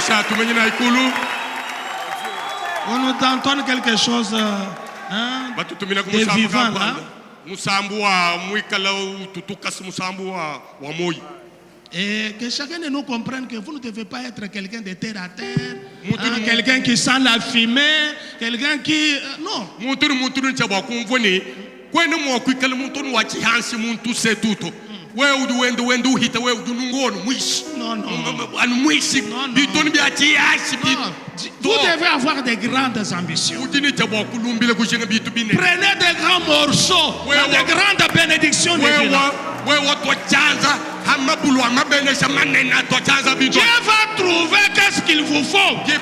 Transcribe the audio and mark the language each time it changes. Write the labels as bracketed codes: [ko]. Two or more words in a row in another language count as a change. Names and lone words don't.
[fr] On nous entend quelque chose de vivant là. Et que chacun de nous comprenne que vous ne devez pas être quelqu'un de terre à terre, quelqu'un qui sent la fumée, quelqu'un qui... non. [lua] kwenu mwakwikala muntu wachihansi muntu setuto wewe uduwende uhita wewe udunungono mwishi anu mwishi bitoni bya chiyashi [fr] vous devez avoir de grandes ambitions. Prenez de grands morceaux, de grandes bénédictions de Dieu. Dieu va trouver qu'est-ce qu'il vous faut.